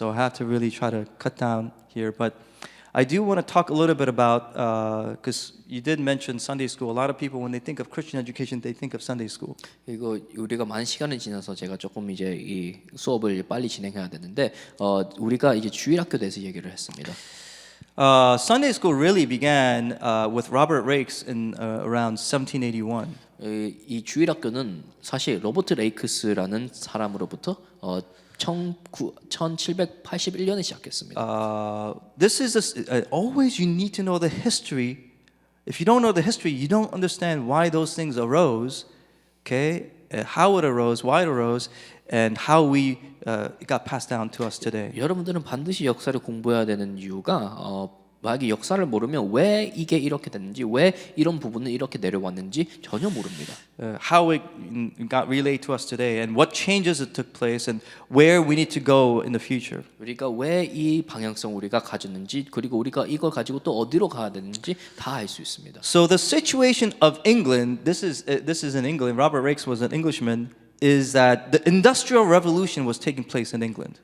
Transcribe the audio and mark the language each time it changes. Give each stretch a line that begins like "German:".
English: So I have to really try to cut down here, but I do want to talk a little bit about because you did mention Sunday school. A lot of people, when they think of Christian education, they think of Sunday school.
Korean: 이거 우리가 많은 시간이 지나서 제가 조금 이제 이 수업을 빨리 진행해야 되는데 우리가 이제 주일학교 대해서 얘기를 했습니다.
English: Sunday school really began with Robert Rakes in around 1781.
Korean: 이 주일학교는 사실 로버트 레이크스라는 사람으로부터 1781년에 시작했습니다.
English: This is always you need to know the history. If you don't know the history, you don't understand why those things arose. Okay, how it arose, why it arose, and how it got passed down to us today.
Korean: 여러분들은 반드시 역사를 공부해야 되는 이유가 만약에 역사를 모르면 왜 이게 이렇게 됐는지, 왜 이런 부분은 이렇게 내려왔는지 전혀 모릅니다.
English: How it got relayed to us today, and what changes it took place, and where we need to go in the future.
Korean: 우리가 왜 이 방향성 우리가 가졌는지, 그리고 우리가 이걸 가지고 또 어디로 가야 되는지 다 알 수 있습니다.
English: So the situation of England, this is in England. Robert Rakes was an Englishman. Is that the Industrial Revolution was taking place in England?